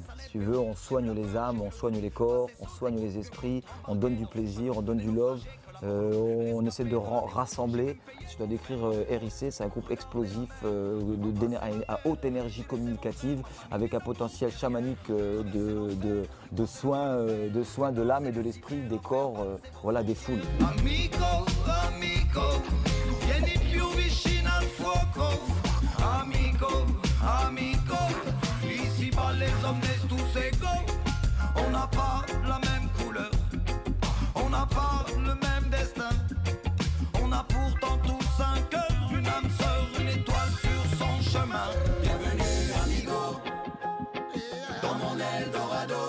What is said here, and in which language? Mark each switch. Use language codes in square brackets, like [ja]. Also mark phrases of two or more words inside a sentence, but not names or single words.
[fr] Si tu veux, on soigne les âmes, on soigne les corps, on soigne les esprits, on donne du plaisir, on donne du love. On essaie de rassembler. Je dois décrire RIC, c'est un groupe explosif à haute énergie communicative avec un potentiel chamanique de soins de l'âme et de l'esprit, des corps, voilà, des foules. [it] Amico, vieni più vicino al fuoco. [fr] Amico, ici bas les hommes naissent tous égaux. On n'a pas la même couleur, on n'a pas le même destin. On a pourtant tous un cœur, une âme sœur, une étoile sur son chemin. Bienvenue amigo, dans mon Eldorado.